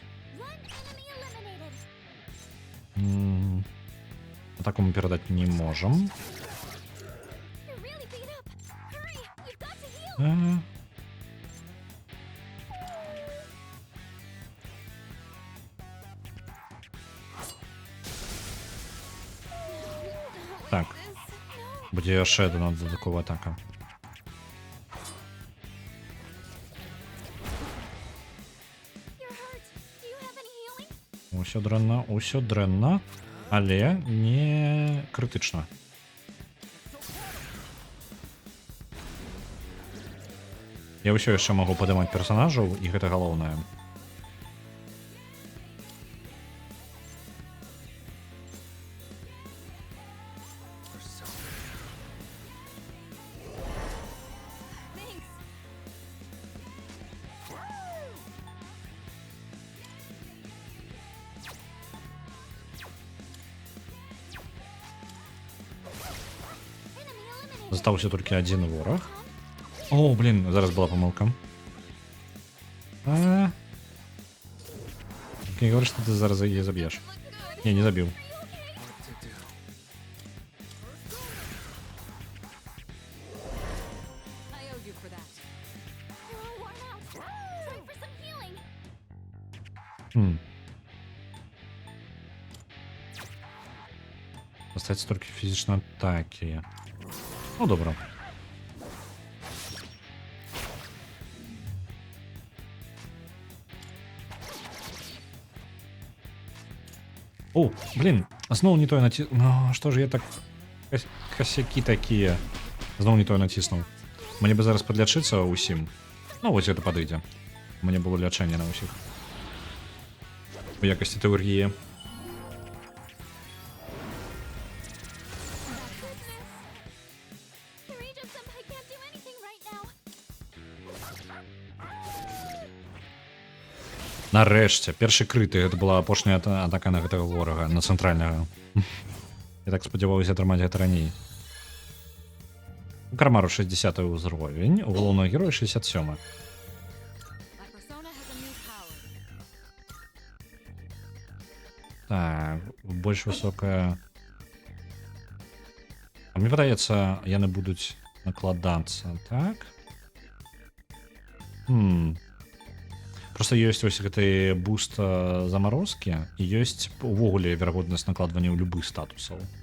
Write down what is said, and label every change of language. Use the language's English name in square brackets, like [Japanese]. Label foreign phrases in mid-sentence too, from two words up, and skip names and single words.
[English] One enemy eliminated. [Belarusian] Атаку мы перадаць не можам. [English] You're really beat up. Hurry, you've got to heal. [Belarusian] Так, [English] No. [Belarusian] будзе яшчэ адна дадатковая атака. [English] You're hurt. Do you have any healing? [Belarusian] Усё дрэнна, але не крытычна. Я ўсё яшчэ магу падымаць персанажаў, і гэта галоўнае. [English] Thanks. Enemy eliminated. [Belarusian] Застаўся толькі адзін вораг. О, блин, зараз была памылка. [Russian] Не говори, что ты [Belarusian] зараз яе заб'еш. Не, не забіў. [English] I owe you for that. You're all worn out. Time for some healing. [Belarusian] Остаецца толькі фізічна атакі. Ну, добра. О, блин, зноў не тое наці... Ну, што ж я так... Косякі такія. Зноў не тое націснуў. Мне бы зараз падлячыцца ўсім. Ну, вось гэта падыдзе. Мне было лячэнне на ўсіх. У якасці тэоргіі. [English] Kirito-senpai can't do anything right now. [Belarusian] Нарэшце, першы крыты, гэта была апошняя атака на гэтага ворага, на цэнтральнага. Я так спадзяваўся атрымаць гэта раней. У Кармару 60 ўзровень, у галоўнага героя 67. [English] My persona has a new power. [Belarusian] Так, больш высокая. А мне падаецца, яны будуць накладацца, так? Просто ёсць вось гэты буст замарозкі і ёсць увогуле верагоднасць накладвання ў любых статусаў.